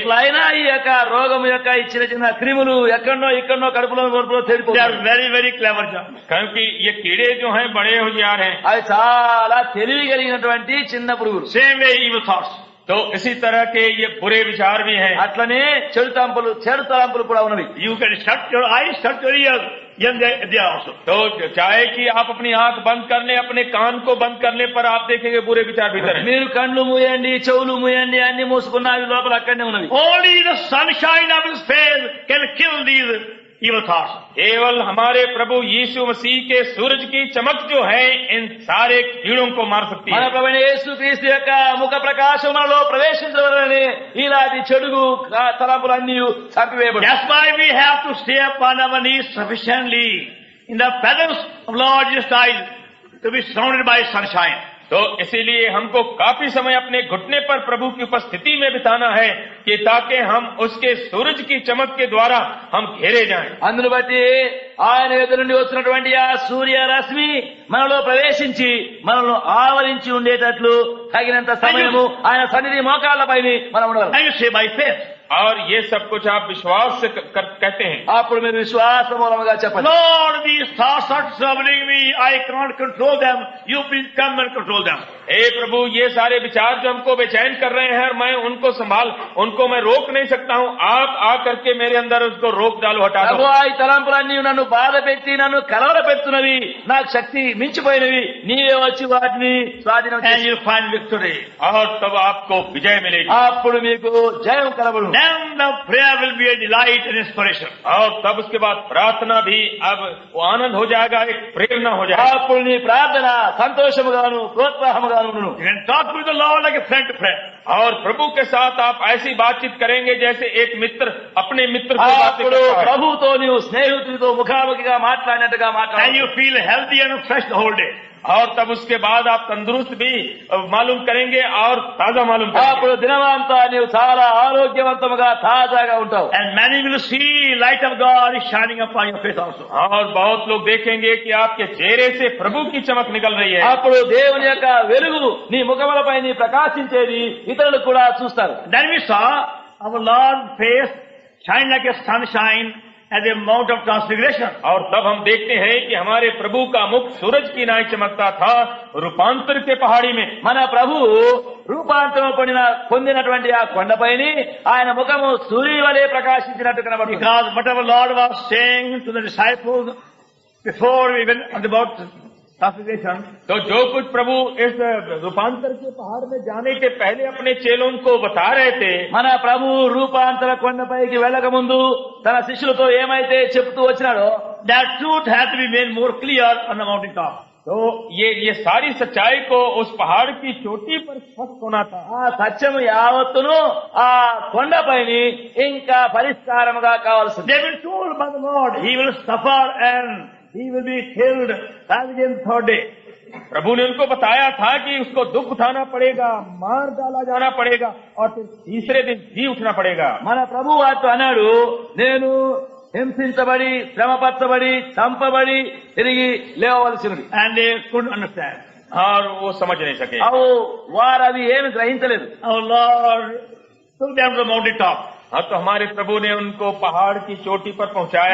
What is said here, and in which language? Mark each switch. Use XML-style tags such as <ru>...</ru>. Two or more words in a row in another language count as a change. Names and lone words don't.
<te>ఎట్లయినా ఈ యొక్క రోగం యొక్క ఈ చిన్న చిన్న క్రిములు ఎక్కడో ఇక్కడో కడుపులో</te> <en>They</en> <te>తెలిపోతాయి.</te> <en>are very, very clever germs.</en> <hi>क्योंकि ये कीड़े जो हैं बड़े होशियार हैं।</hi> <te>అవి చాలా తెలివి కలిగినటువంటి చిన్న పురుగులు.</te> <en>Same way evil thoughts.</en> <hi>तो इसी तरह के ये बुरे विचार भी हैं।</hi> <te>అట్లనే చెడు తలంపులు కూడా ఉన్నవి.</te> <en>You can shut your eyes, shut your ears, and they are also.</en> <hi>तो चाहे कि आप अपनी आंख बंद कर लें, अपने कान को बंद करने पर आप देखेंगे बुरे विचार भीतर हैं।</hi> <te>మీరు కళ్ళు మూయండి, చెవులు మూయండి, అన్ని మూసుకున్న అవి లోపల అక్కడనే ఉన్నవి.</te> <en>Only the sunshine of His face can kill these evil thoughts.</en> <hi>केवल हमारे प्रभु यीशु मसीह के सूरज की चमक जो है इन सारे कीड़ों को मार सकती</hi> <te>మన</te> <hi>है।</hi> <te>ప్రభువైన యేసుక్రీస్తు యొక్క ముఖ ప్రకాశం మనలో ప్రవేశించవలనని ఇలాంటి చెడు తలంపులన్నీ చంపివేయబడి.</te> <en>That's why we have to stay upon our knees sufficiently in the presence of Lord Jesus Christ to be surrounded by sunshine.</en> <hi>तो इसीलिए हमको काफी समय अपने घुटने पर प्रभु की उपस्थिति में बिताना है कि ताकि हम उसके सूरज की चमक के द्वारा हम घेरे जाएं।</hi> <te>అందును బట్టి ఆయన ఎదురు నుండి వచ్చినటువంటి ఆ సూర్య రశ్మి మనలో ప్రవేశించి మనల్ని ఆవరించి ఉండేటట్లు తగినంత సమయము ఆయన సన్నిధి మోకాళ్ళపై మనం ఉండగలం.</te> <en>And you say by faith,</en> <hi>और ये सब कुछ आप विश्वास से कहते हैं।</hi> <te>అప్పుడు మీరు విశ్వాస మూలముగా చెప్పండి,</te> <en>Lord, these thoughts are troubling me. I can't control them. You please come and control them.</en> <hi>हे प्रभु, ये सारे विचार जो हमको बेचैन कर रहे हैं, मैं उनको मैं रोक नहीं सकता हूँ। आप आकर के मेरे अंदर उसको रोक डालो, हटा दो।</hi> <te>ప్రభువా, ఈ తలంపులన్నీ నన్ను బాధ పెట్టి నన్ను కలవర పెడుతున్నవి, నాకు శక్తి మించిపోయినవి, నీవే వచ్చి వాటిని స్వాధీనం</te> <en>And</en> <te>చేసి</te> <en>you'll find victory.</en> <hi>और तब आपको विजय मिलेगी।</hi> <te>అప్పుడు మీకు జయం కలబడు.</te> <en>Then the prayer will be a delight and inspiration.</en> <hi>और तब उसके बाद प्रार्थना भी अब वो आनंद हो जाएगा, एक प्रेरणा हो जाएगा।</hi> <te>అప్పుడు నీ ప్రార్థన సంతోషముగాను ప్రోత్సాహముగాను ఉండును.</te> <en>You can talk with the Lord like a friend to friend.</en> <hi>और प्रभु के साथ आप ऐसी बातचीत करेंगे जैसे एक मित्र अपने मित्र से बातें</hi> <te>అప్పుడు</te> <hi>करता है।</hi> <te>ప్రభువుతో నీవు స్నేహితుడితో ముఖాముఖిగా మాట్లాడినట్టుగా</te> <en>And</en> <te>మాట్లాడు.</te> <en>you feel healthy and fresh the whole day.</en> <hi>और तब उसके बाद आप तंदुरुस्त भी मालूम करेंगे और ताजा मालूम करेंगे।</hi> <te>అప్పుడు దినమంతా నీవు చాలా ఆరోగ్యవంతముగా తాజాగా ఉంటావు.</te> <en>And many will see light of God is shining upon your face also.</en> <hi>और बहुत लोग देखेंगे कि आपके चेहरे से प्रभु की चमक निकल रही है।</hi> <te>అప్పుడు దేవుని యొక్క వెలుగు నీ ముఖములపై నీ ప్రకాశించేది ఇతరులు కూడా చూస్తారు.</te> <en>Then we saw our Lord's face shine like a sunshine at the Mount of Transfiguration.</en> <hi>और तब हम देखते हैं कि हमारे प्रभु का मुख सूरज की नाई चमकता था रूपांतर के पहाड़ी में।</hi> <te>మన ప్రభు రూపాంతరం పొందినటువంటి ఆ కొండపైని ఆయన ముఖము సూర్యుని వలె ప్రకాశించినట్టు కనబడుతుంది.</te> <en>Because whatever Lord was saying to the disciples before we went about transfiguration,</en> <hi>तो जो कुछ प्रभु इस रूपांतर के पहाड़ में जाने के पहले अपने चेलों को बता रहे थे,</hi> <te>మన ప్రభు రూపాంతర కొండపైకి వెళ్ళక ముందు తన శిష్యులతో ఏమైతే చెప్తూ వచ్చినాడో</te> <en>that truth had to be made more clear on the mountain top.</en> <hi>तो ये सारी सच्चाई को उस पहाड़ की चोटी पर स्पष्ट होना था।</hi> <te>ఆ సత్యము యావత్తును ఆ కొండపైని ఇంకా పరిష్కారముగా కావాల్సింది.</te> <en>They've been told by the Lord, He will suffer and He will be killed as again third day.</en> <hi>प्रभु ने उनको बताया था कि उसको दुख उठाना पड़ेगा, मार डाला जाना पड़ेगा और फिर तीसरे दिन जी उठना पड़ेगा।</hi> <te>మన ప్రభు వారితో అన్నాడు, నేను హింసించబడి శ్రమపరచబడి చంపబడి తిరిగి లేవవలసినది.</te> <en>And they couldn't understand.</en> <hi>और वो समझ नहीं सके।</hi> <te>అవు వారు అది ఏమి గ్రహించలేదు.</te> <en>Our Lord took them to the mountain top.</en> <hi>हाँ, तो हमारे प्रभु ने उनको पहाड़ की चोटी पर पहुंचाया</hi>